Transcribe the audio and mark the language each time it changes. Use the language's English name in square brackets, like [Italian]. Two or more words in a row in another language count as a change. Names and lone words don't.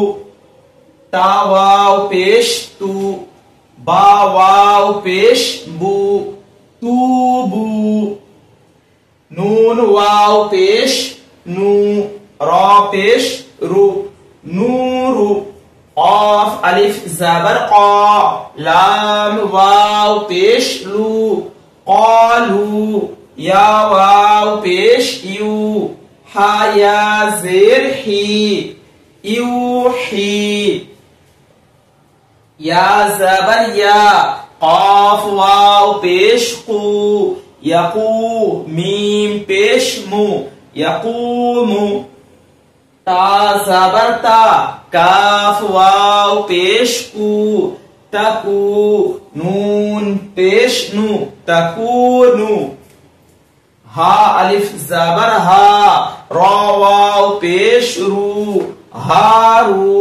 [Bangla] তা ওয়াও পেশ তু, বা ওয়াও পেশ বু, তুবু। নুন ওয়াও পেশ নু, রা পেশ রু, নূরু। [Urdu] قاف الف زبر قا، لام واو پیش لو، قالو। یا واو پیش یو، ہا یا زیر ہی، یوحی۔ یا زبر یا، قاف واو پیش قو، یقو، میم پیش مو، یقومو۔ تا زبر تا، [Bangla] কাফ ওয়াও পেশ কু, তাকু। নুন পেশ নু, তাকুনু। হা আলিফ জাবার হা, রা ওয়াও পেশ রু, হারু।